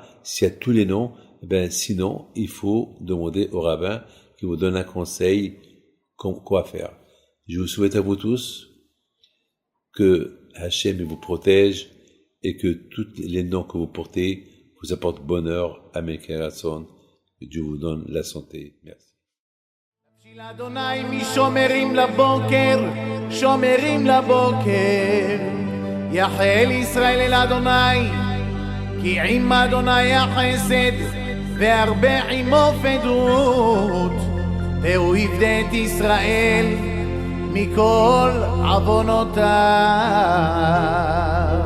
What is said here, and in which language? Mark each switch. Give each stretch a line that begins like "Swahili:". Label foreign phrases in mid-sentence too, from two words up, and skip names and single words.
French: S'il y a tous les noms, sinon, il faut demander au rabbin qui vous donne un conseil quoi faire. Je vous souhaite à vous tous que Hachem vous protège et que tous les noms que vous portez vous apportent bonheur. Amen. Que Dieu vous donne la santé. Merci.
Hebrew: אדוני משומרים לבוקר, שומרים לבוקר, יחל ישראל אל אדוני, כי עם אדוני החסד, והרבה עמו פדות, והוא יפדה את ישראל מכל עוונותיו.